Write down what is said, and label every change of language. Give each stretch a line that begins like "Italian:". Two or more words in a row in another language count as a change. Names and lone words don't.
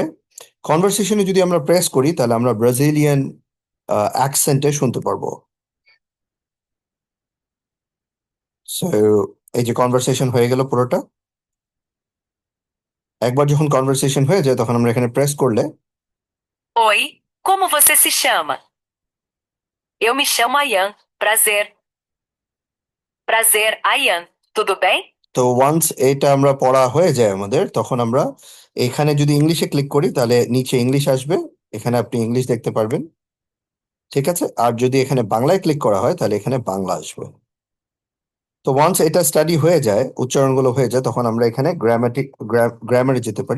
Bangla: কনভারসেশনে যদি আমরা প্রেস করি তাহলে আমরা
English: Brazilian accent
Bangla: শুনতে পারবো। সো এই যে কনভারসেশন হয়ে গেল পুরোটা। একবার যখন কনভারসেশন হয়ে যায় তখন আমরা এখানে প্রেস করলে
Portuguese: Oi, como você se chama? Eu me chamo Ayan. Prazer. Prazer, Ayan. Tudo bem?
Bangla: তো ওয়ান্স এটা আমরা পড়া হয়ে যায় আমাদের, তখন আমরা এখানে যদি ইংলিশে ক্লিক করি তাহলে নিচে ইংলিশ আসবে। এখানে আপনি ইংলিশ দেখতে পারবেন, ঠিক আছে। আর যদি এখানে বাংলায় ক্লিক করা হয় তাহলে এখানে বাংলা আসবে। তো ওয়ান্স এটা স্টাডি হয়ে যায়, উচ্চারণগুলো হয়ে যায়, তখন আমরা এখানে গ্রামারে যেতে পারি।